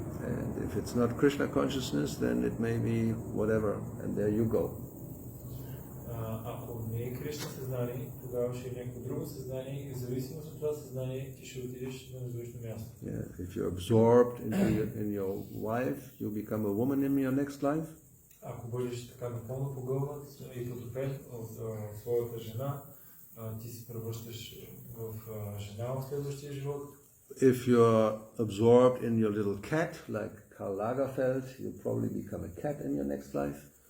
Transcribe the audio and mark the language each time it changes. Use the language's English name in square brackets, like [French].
[English] And if it's not Krishna consciousness, then it may be whatever, and there you go. [Bulgarian] Ако не е Кришна съзнание, тогава ще е някакво друго съзнание и в зависимост от това съзнание ти ще отидеш на различно място. [English] If you're absorbed in your wife, you become a woman in your next life. [Bulgarian] Ако бъдеш така напълно погълнат и потопен от своята жена, ти се превръщаш в жена в следващия живот. [English] If you're absorbed in your little cat, like Karl Lagerfeld, you'll probably become a cat in your next life.